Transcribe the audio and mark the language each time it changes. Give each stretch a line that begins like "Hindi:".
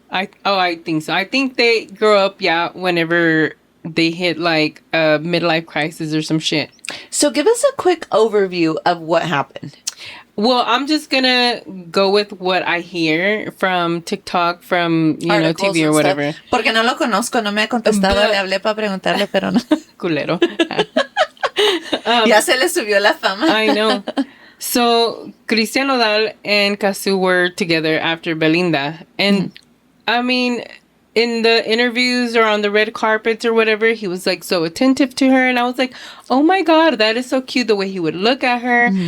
English: I think so. I think they grow up, whenever they hit like a midlife crisis or some shit. So give us a quick overview of what happened. Well, I'm just gonna go with what I hear from TikTok, from TV or whatever. Stuff.
Spanish: Porque no lo conozco, no me ha contestado. Le hablé para preguntarle, pero no. Culero. Ya se le subió la fama.
English: I know. So Christian Nodal and Cazzu were together after Belinda, and I mean, in the interviews or on the red carpets or whatever, he was like so attentive to her, and I was like, oh my god, that is so cute, the way he would look at her.